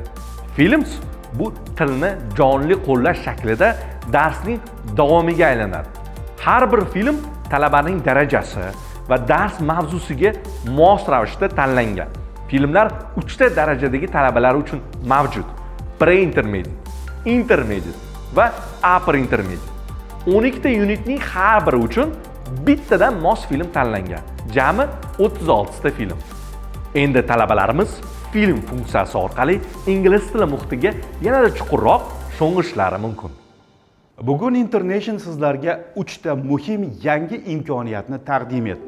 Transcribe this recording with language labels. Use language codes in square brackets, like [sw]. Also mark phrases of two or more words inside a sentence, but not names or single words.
[uz] Films bu tilni jonli qo'llash shaklida darsning davomiga aylanadi. Har bir film talabaning darajasi va dars mavzusiga mos ravishda tanlangan. Filmlar 3 ta darajadagi talabalar uchun mavjud: [en] pre-intermediate, intermediate va upper intermediate. [uz] 12 ta unitning har biri uchun bittadan mos film tanlangan. Jami 36 ta film. Endi talabalarimiz film funksiyasi orqali ingliz tili muhitiga yanada chuqurroq sho'ng'ishlari mumkin. Bugun International sizlarga 3 ta muhim yangi imkoniyatni taqdim etdi.